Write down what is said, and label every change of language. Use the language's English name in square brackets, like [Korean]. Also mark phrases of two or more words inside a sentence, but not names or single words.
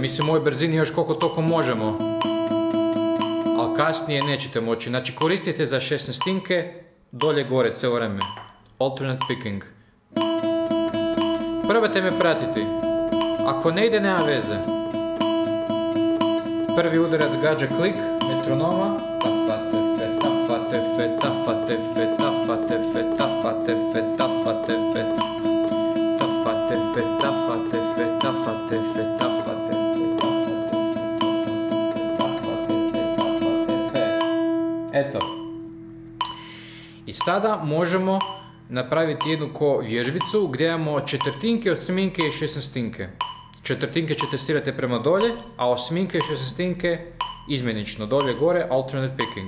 [Croatian] Mislim u ovoj brzini još koliko toliko možemo, ali kasnije nećete moći. Znači koristite za 16-tinke dolje gore cijelo vreme. [English] Alternate picking. [Croatian] Probajte me pratiti. Ako ne ide, nema veze. Prvi udarac gađa klik metronoma. Tafatefe, tafatefe, tafatefe, tafatefe, tafatefe, tafatefe, tafatefe, tafatefe, tafatefe, tafatefe. Eto. I sada možemo napraviti jednu ko vježbicu gdje imamo četvrtinke, osminke i 16-tinke. Četvrtinke ćete svirati prema dolje, a osminke i 16-tinke izmjenično, dolje gore, [English] alternate picking.